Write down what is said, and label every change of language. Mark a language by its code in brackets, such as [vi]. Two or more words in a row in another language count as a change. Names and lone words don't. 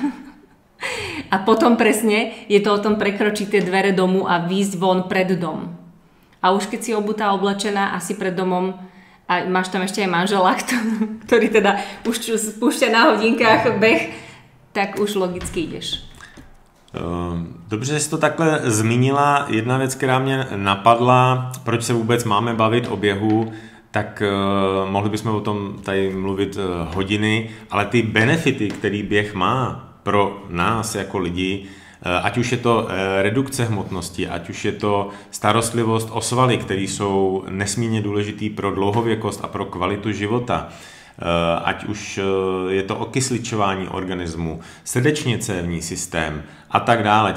[sk] A potom presne je to o tom prekročiť tie dvere domu a výjsť von pred dom. A už keď si obutá, oblečená asi pred domom a máš tam ešte aj manžela, ktorý teda už spúšťa na hodinkách beh, tak už logicky ideš. [cs] Dobře, že jsi to takhle zmínila. Jedna věc, která mě napadla, proč se vůbec máme bavit o běhu, tak mohli bychom o tom tady mluvit hodiny, ale ty benefity, který běh má pro nás jako lidi, ať už je to redukce hmotnosti, ať už je to starostlivost o svaly, které jsou nesmírně důležitý pro dlouhověkost a pro kvalitu života, ať už je to okysličování organismu, srdečně cévní systém a tak dále.